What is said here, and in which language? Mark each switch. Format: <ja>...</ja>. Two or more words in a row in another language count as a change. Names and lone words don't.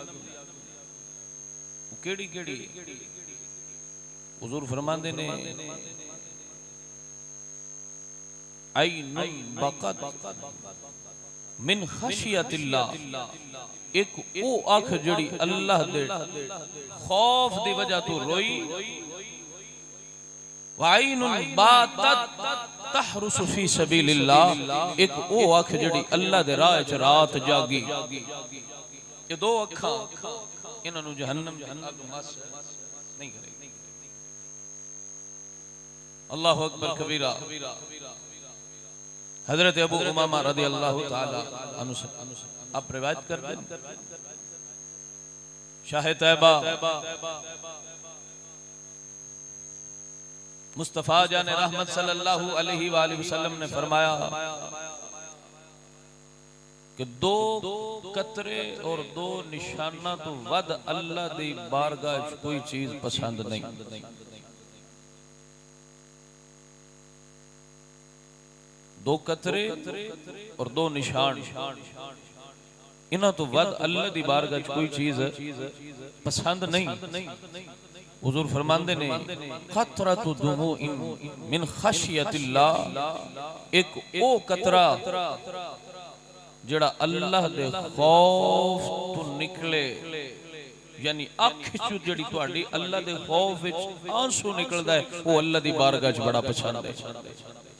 <pa>ਕੇੜ੍ਹੀ ਕੇੜ੍ਹੀ ਹਜ਼ੂਰ ਫ਼ਰਮਾਂਦੇ ਨੇ</pa> <ar>عين بكت من خشية الله</ar> <pa>ਇੱਕ ਓ ਅੱਖ ਜੇੜ੍ਹੀ ਅੱਲਾਹ ਦੇ ਖ਼ੌਫ਼ ਦੀ ਵਜ੍ਹਾ ਤੋਂ ਰੋਈ</pa> <ar>وعين باتت تحرس في سبيل الله</ar> <pa>ਇੱਕ ਓ ਅੱਖ ਜੇੜ੍ਹੀ ਅੱਲਾਹ ਦੇ ਰਾਹ ਚ ਰਾਤ ਜਾਗੀ। ਏ ਦੋ ਅੱਖਾਂ ਇਨ੍ਹਾਂ ਨੂੰ ਜਹੰਨਮ ਦੀ ਅੱਗ ਮਸ ਨਹੀਂ ਕਰੇਗੀ।</pa> <ar>الله أكبر كبيرا.</ar> <ur>حضرت ابو امامہ</ur> <ar>رضي الله تعالى عنه</ar> <ur>سے آپ روایت کرتے ہیں شاہ طیبہ مصطفیٰ جانِ رحمت</ur> <ar>صلى الله عليه وسلم</ar> <ur>نے فرمایا کہ</ur> <pa>ਦੋ ਕਤਰੇ ਔਰ ਦੋ ਨਿਸ਼ਾਨਾ ਤੋਂ ਵੱਧ ਅੱਲਾਹ ਦੀ ਬਾਰਗਾਹ ਚ ਕੋਈ ਚੀਜ਼ ਪਸੰਦ ਨਹੀਂ। ਦੋ ਕਤਰੇ ਔਰ ਦੋ ਨਿਸ਼ਾਨ ਇਨ੍ਹਾਂ ਤੋਂ ਵੱਧ ਅੱਲਾਹ ਦੀ ਬਾਰਗਾਹ ਚ ਕੋਈ ਚੀਜ਼ ਪਸੰਦ ਨਹੀਂ। ਹਜ਼ੂਰ ਫ਼ਰਮਾਂਦੇ ਨੇ</pa> <ar>قطرة دموع من خشية الله</ar> <pa>ਇੱਕ ਓ ਕਤਰਾ ਜੇੜ੍ਹਾ ਅੱਲਾਹ ਦੇ ਖ਼ੌਫ਼ ਤੋਂ ਨਿਕਲੇ ਯਾਨੀ ਅੱਖ ਚੋਂ ਜੇੜ੍ਹੀ ਤੁਹਾਡੀ ਅੱਲਾਹ ਦੇ ਖ਼ੌਫ਼ ਵਿਚ ਆਂਸੂ ਨਿਕਲਦਾ ਹੈ ਵੋ ਅੱਲਾਹ ਦੀ ਬਾਰਗਾਹ ਚ ਬੜਾ ਪਸੰਦ ਹੈ।</pa>